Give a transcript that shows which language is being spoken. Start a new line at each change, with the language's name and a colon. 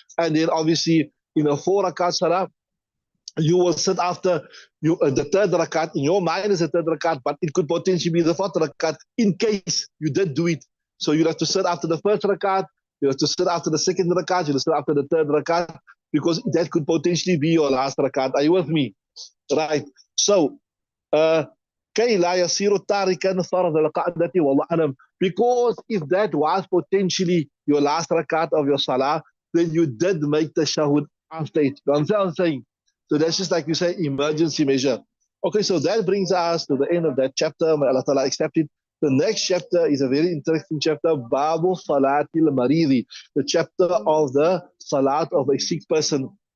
English: And then obviously in a 4 rakat salah, you will sit after the third rakat. In your mind is the third rakat, but it could potentially be the fourth rakat in case you did do it. So you have to sit after the first rakat, you have to sit after the second rakat, you have to sit after the third rakat, because that could potentially be your last rakat. Are you with me? Right.
Arabic: So, كي لا يصير تاركا فرض القعدة والله أعلم.
English: Because if that was potentially your last rakat of your salah, then you did make the shahud after it. You understand what I'm saying? So that's just like you say, emergency measure. Okay, so that brings us to the end of that chapter. May Allah Ta'ala accept it. The next chapter is a very interesting chapter, Babu Salatil Maridi, the chapter of the Salat of a sick person.